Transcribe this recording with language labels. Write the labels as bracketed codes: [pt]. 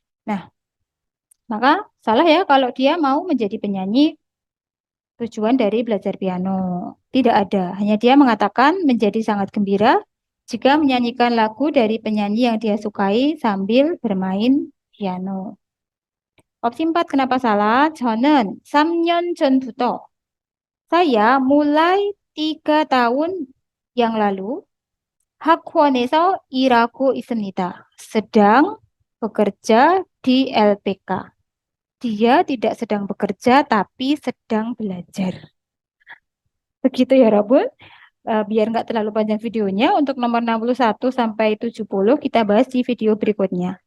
[id] Nah, maka salah ya kalau dia mau menjadi penyanyi tujuan dari belajar piano. Tidak ada, hanya dia mengatakan menjadi sangat gembira jika menyanyikan lagu dari penyanyi yang dia sukai sambil bermain piano. Opsi 4 kenapa salah? [ko] 저는 3년 전부터 [id] saya mulai 3 tahun yang lalu [ko] 학원에서 일하고 있습니다. [id] Sedang bekerja di LPK. Dia tidak sedang bekerja tapi sedang belajar. Begitu ya, Rabun. Biar nggak terlalu panjang videonya, untuk nomor 61 sampai 70 kita bahas di video berikutnya.